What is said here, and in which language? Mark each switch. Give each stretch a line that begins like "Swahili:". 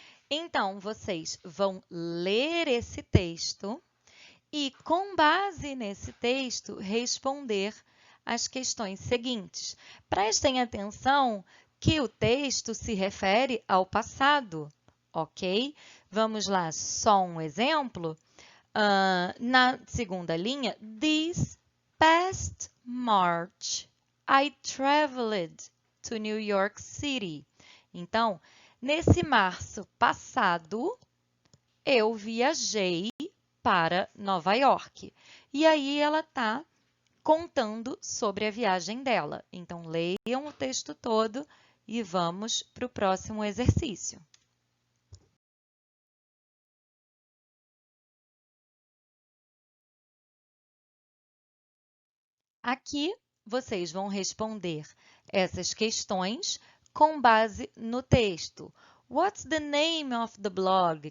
Portuguese: Então, vocês vão ler esse texto e, com base nesse texto, responder as questões seguintes. Prestem atenção que o texto se refere ao passado, ok? Vamos lá, só um exemplo. Na segunda linha,
English: this past March, I traveled to New York City.
Portuguese: Então, nesse março passado, eu viajei para Nova York. E aí ela está contando sobre a viagem dela. Então, leiam o texto todo e vamos para o próximo exercício. Aqui, vocês vão responder essas questões com base no texto.
English: What's the name of the blog?